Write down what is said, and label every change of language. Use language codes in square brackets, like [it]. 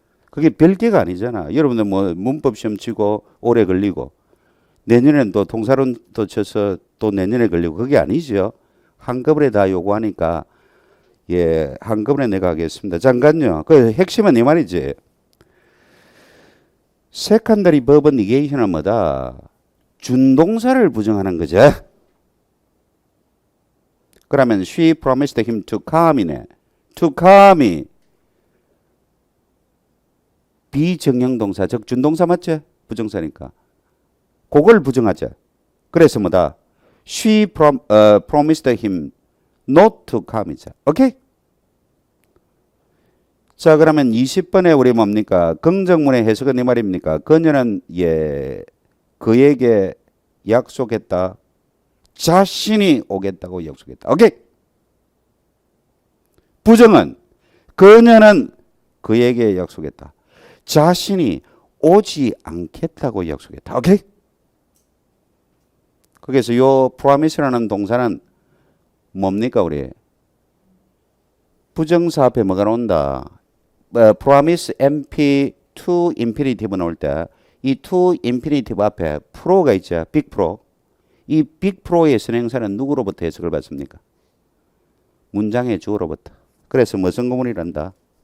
[ko] 그게 별개가 아니잖아. 여러분들 뭐 문법 시험 치고 오래 걸리고 내년에는 또 통사론 또 쳐서 또 내년에 걸리고 그게 아니죠. 한꺼번에 다 요구하니까 예, 한꺼번에 내가 하겠습니다. 잠깐요. 그 핵심은 이 말이지. 세컨더리 버브 니게이션은 뭐다? 준동사를 부정하는 거죠. 그러면 [en] she promised him to come이네. [ko] to come이 비정형동사, 즉 준동사 맞지? 부정사니까. 그걸 부정하자. 그래서 뭐다? [en] She promised him not to come이자. [ko] 오케이? 자, 그러면 20번에 우리 뭡니까? 긍정문의 해석은 이 말입니까? 그녀는 예, 그에게 약속했다. 자신이 오겠다고 약속했다. 오케이? 부정은 그녀는 그에게 약속했다. 자신이 오지 않겠다고 약속했다. 오케이? 그래서 요 promise라는 동사는 뭡니까 우리? 부정사 앞에 뭐가 나온다? [en] promise MP to infinitive [ko] 나올 때 이 [en] to infinitive 앞에 pro가 있죠. big pro. [ko] 이 big pro의 선행사는 누구로부터 해석을 받습니까? 문장의 주어로부터. 그래서 무슨 구문이란다?